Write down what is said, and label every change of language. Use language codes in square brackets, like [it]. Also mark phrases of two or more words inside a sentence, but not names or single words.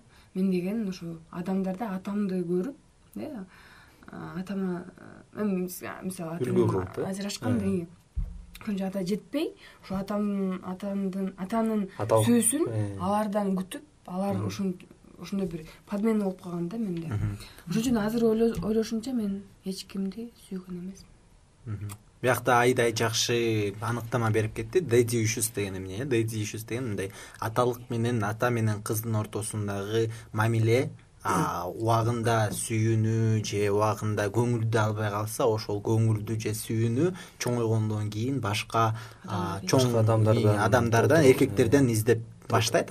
[ky] Мен деген ошо адамдарда атамды көрүп, атама мисалы ажырашканда күнжө ата жетпей, ошо атанын сүйүүсүн алардан күтүп, алар ошондой бир подмена болуп калган да менде. Ошон үчүн азыр ойлошумча мен эч кимди сүйгөн эмесмин. Биякта Айдай жакшы аныктама берип кетти. [en] Daddy issues [ky] деген эмне? [en] Daddy issues [ky] деген мындай аталык менен ата менен кыздын ортосундагы мамиле убагында сүйүүнү же убагында көңүлдү албай калса, ошол көңүлдү же сүйүүнү чоңойгондон кийин башка чоң адамдардан, эркектерден издеп баштайт.